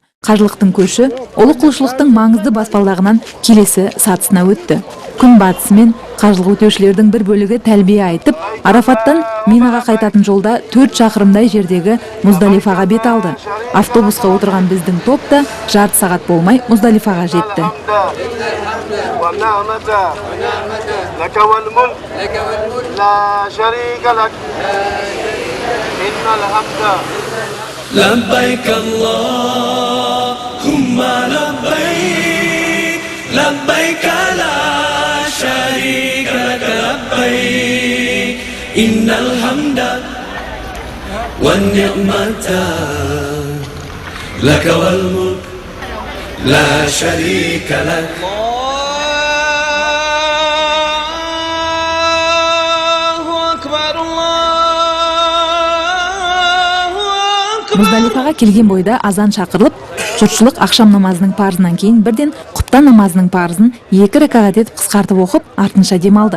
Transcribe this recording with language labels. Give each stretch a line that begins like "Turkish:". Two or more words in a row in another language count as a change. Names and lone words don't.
Kazakh: Қажылықтың көші ұлы құлшылықтың маңызды баспалдағынан келесі сатысына өтті. Күн батысымен қажылық өтеушілердің бір бөлігі тәлбие айтып, Арафаттан Минаға қайтатын жолда 4 шақырымдай жердегі Муздалифаға бет алды. Автобусқа отырған біздің топ та жарты сағат болмай Муздалифаға жетті.
Arabic: لبيك اللهم لبيك لبيك لا شريك لك لبيك إن الحمد والنعمة لك والملك لا شريك لك
Kazakh: Муздалифаға келген бойда азан шақырылып, жұртшылық ақшам намазының парызынан кейін бірден құптан намазының парызын 2 ракағат етіп қысқартып оқып, артынша демалды.